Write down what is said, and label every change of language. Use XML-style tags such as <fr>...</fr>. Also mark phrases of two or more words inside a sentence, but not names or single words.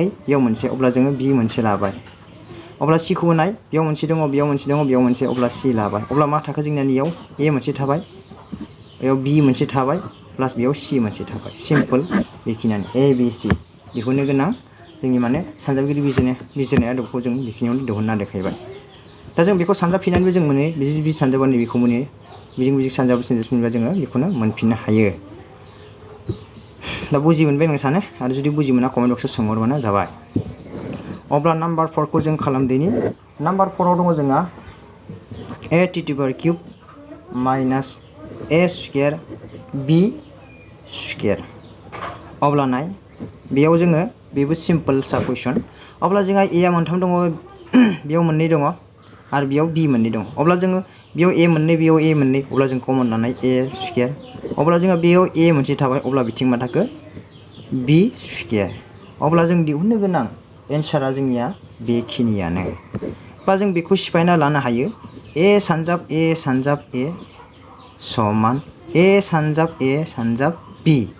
<brx>बेयाव मोनसे अब्ला जोङो b मोनसे लाबाय अब्ला c खौबो नाय बेयाव मोनसे दङ बेयाव मोनसे अब्ला c लाबाय अब्ला मा थाखो जोंना नियाव a मोनसे थाबाय बेयाव b मोनसे थाबाय प्लास बेयाव c मोनसे थाबाय सिम्पोल बेखिनियानो a b c दिहुननो गोनां जोंनि माने सानजाबगिरि बिजिरनाय आदबखौ जों बेखिनियावनो दिहुनना देखायबाय दा जों बेखौ सानजाबफिननानैबो जों मोनो बिदि सानजाबा नैबेखौ मोनो बिजों सानजाबफिनबा जोङो बेखौनो मोनफिननो हायो दा बुजि मोनबाय नों सानो आरो जुदि बुजि मोना</brx> <en>comment box</en> <brx>सोंहरबानो जाबाय अब्ला नाम्बार 4 खौ जों खालामदिनि नाम्बार 4 आव दङ जोंहा a</brx> <en>t to the power cube minus a square b square</en> <brx>अब्ला नाय बेयाव जोङो बेबो सिम्पोल सा कुइसन अब्ला जोंहा a आ मोनथाम दङ बेयाव मोननै दङ आरो बेयाव b मोननै दङ अब्ला जोङो बेयाव a मोननै बेयाव a मोननै अब्ला जों कमन लानाय</brx> <en>a square</en> <brx>अब्ला जोंहा बेयाव a मोनसे थाबाय अब्ला बिथिं मा थाखो</brx> <en>b square</en> <brx>अब्ला जों दिहुननो गोनां एन्सारा जोंनिया बेखिनियानो बा जों बेखौ सिफायना लानो हायो a सानजाब a समान a सानजाब b</brx>